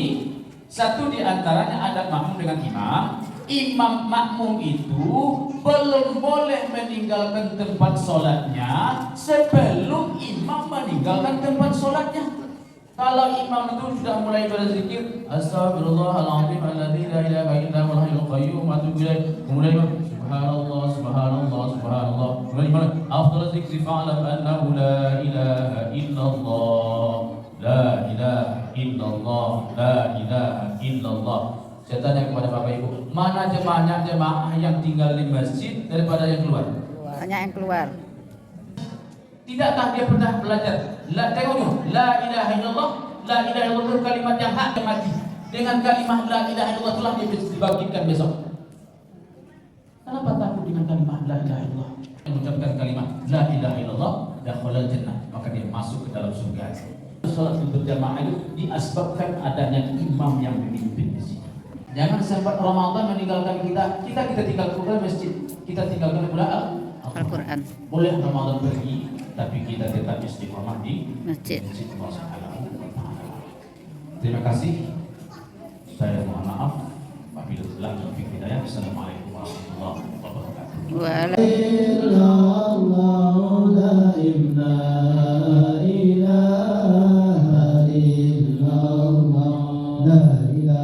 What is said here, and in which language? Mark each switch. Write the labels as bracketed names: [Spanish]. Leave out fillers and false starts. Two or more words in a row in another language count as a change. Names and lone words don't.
[Indonesian] Satu di antaranya adab makmum dengan imam. Imam makmum itu belum boleh meninggalkan tempat sholatnya sebelum imam meninggalkan tempat sholatnya. Kalau imam itu sudah mulai berzikir [Arabic] أستغفر الله العظيم الذي لا إله إلا هو الحي القيوم وأتوب إليه, [Indonesian] kemudian [Arabic] سبحان الله، سبحان الله، سبحان الله. Kemudian أفضل الذكر فاعلم أنه لا إله إلا الله، لا إله إلا الله، لا إله إلا الله. [Indonesian] Saya tanya kepada Bapak Ibu, mana jemaah yang tinggal di masjid daripada yang keluar? Banyak yang keluar. Tidakkah dia pernah belajar? Tengok, [Arabic] لا إله إلا الله، لا إله إلا الله [Indonesian] kalimat yang hak yang mati. Dengan kalimat [Arabic] لا إله إلا الله [Indonesian] itulah dia dibangkitkan besok. Kenapa takut dengan kalimat [Arabic] لا إله إلا الله? [Indonesian] Yang mengucapkan kalimat [Arabic] لا إله إلا الله دخل الجنة, [Indonesian] maka dia masuk ke dalam surga. Salat berjamaah itu diasbabkan adanya imam yang memimpin di sini. Jangan sampai Ramadan meninggalkan kita tinggal ke masjid, kita tinggalkan Al-Quran. Boleh Ramadan pergi, tapi kita tetap istiqomah di masjid. Terima kasih. Saya mohon maaf apabila telah berpikir hidayah. [Arabic] السلام عليكم ورحمة الله وبركاته. Wala. إلا الله لا إله إلا الله لا